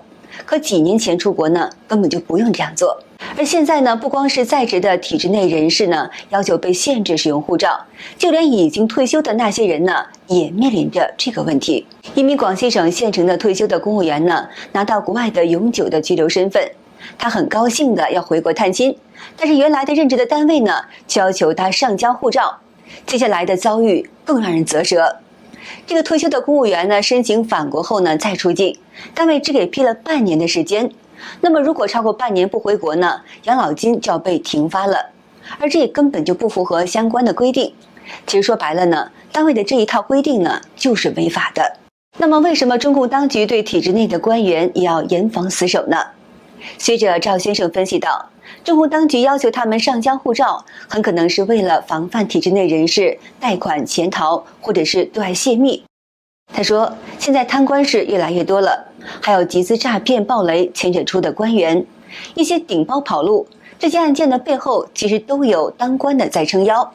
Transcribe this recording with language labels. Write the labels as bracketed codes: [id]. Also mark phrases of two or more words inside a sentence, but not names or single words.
[zh] 可幾年前出國呢，根本就不用這樣做。而現在呢，不光是在職的體制內人士呢，要求被限制使用護照，就連已經退休的那些人呢，也面臨着這個問題。一名廣西省縣城的退休的公務員呢，拿到國外的永久的居留身份，他很高興的要回國探親，但是原來的任職的單位呢，卻要求他上交護照。接下來的遭遇更讓人嘖舌。這個退休的公務員呢，申請返國後呢再出境，单位只給批了半年的时间。那麼如果超过半年不回国呢，養老金就要被停發了，而這也根本就不符合相關的規定。其實說白了呢，單位的這一套規定呢就是違法的。那麼為什麼中共當局對體制內的官員也要嚴防死守呢？學者趙先生分析道，中共當局要求他們上交護照，很可能是為了防範體制內人士貸款潛逃或者是對外洩密。他說，現在貪官是越來越多了，還有集資詐騙暴雷牽扯出的官員，一些頂包跑路，這些案件的背後其實都有當官的在撐腰。